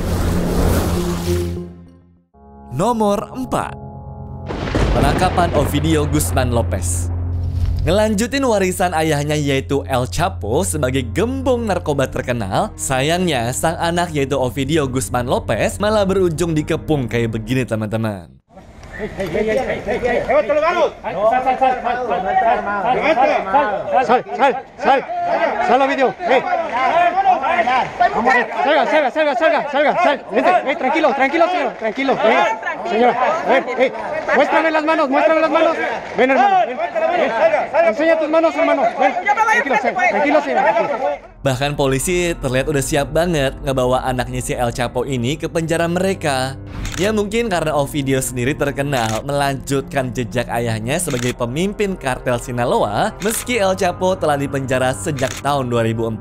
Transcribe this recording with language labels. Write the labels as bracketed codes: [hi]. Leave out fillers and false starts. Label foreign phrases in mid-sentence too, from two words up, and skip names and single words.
[id] Nomor 4. Penangkapan Ovidio Guzman Lopez. Ngelanjutin warisan ayahnya yaitu El Chapo sebagai gembong narkoba terkenal, sayangnya sang anak yaitu Ovidio Guzman Lopez malah berujung dikepung kayak begini teman-teman. [es] Sal Ovidio, salga, tranquilo, señora, muéstrame las manos, ven hermano, enseña tus manos hermano, ven, tranquilo, señora. [id] Bahkan polisi terlihat udah siap banget ngebawa anaknya si El Chapo ini ke penjara mereka. Ya mungkin karena Ovidio sendiri terkenal melanjutkan jejak ayahnya sebagai pemimpin kartel Sinaloa, meski El Chapo telah dipenjara sejak tahun 2014.